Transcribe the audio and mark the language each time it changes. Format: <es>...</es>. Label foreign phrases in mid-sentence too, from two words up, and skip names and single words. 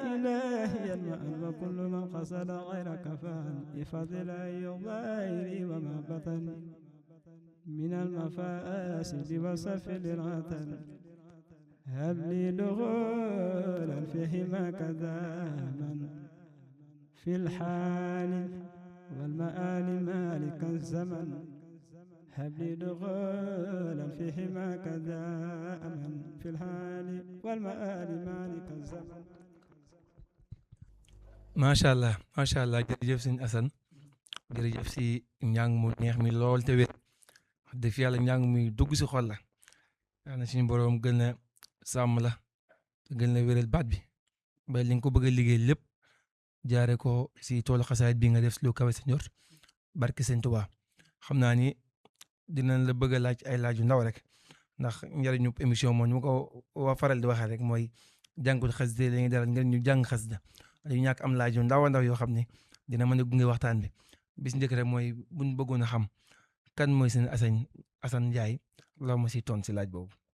<ar>إلهي المأن وكل من قصد غيرك فان بفضل أي الظاهر وما بطن من المفاسد وسفل العتن هب لي دخولا في حماك داما في الحال والمآل مالك الزمن هب لي دخولا في حماك دائما في الحال والمآل مالك الزمن. ما شاء الله ما شاء الله</ar> <wo>jërëjëf sëñ Assane jërëjëf si njàng mu neex mi lool te wér wax dëgg fi yàlla njàng mi dugg si xol la yàlla na suñu boroom gën a sàmm la gën a wéral baat bi ba li nga ko bëgg a liggéey lépp jaare ko si toolu xasaayit bi nga def si lu kawe sa njort barke sëñ Tuubaa xam naa ni dinañ la bëgg a laaj ay laaj yu ndaw rek ndax njëriñu émission moom ñu ma ko waa faral di waxee rek mooy jàngul xasida la ñuy dalal ngeen ñu jàng xasida dañu ñàkk am laaj yu ndaw a ndaw yoo xam ne dina mën a gunge waxtaan bi bis njëkk rek mooy buñ bëggoon a xam kan mooy seen Assane Ndiaye la ma si toon si laaj boobu.</wo>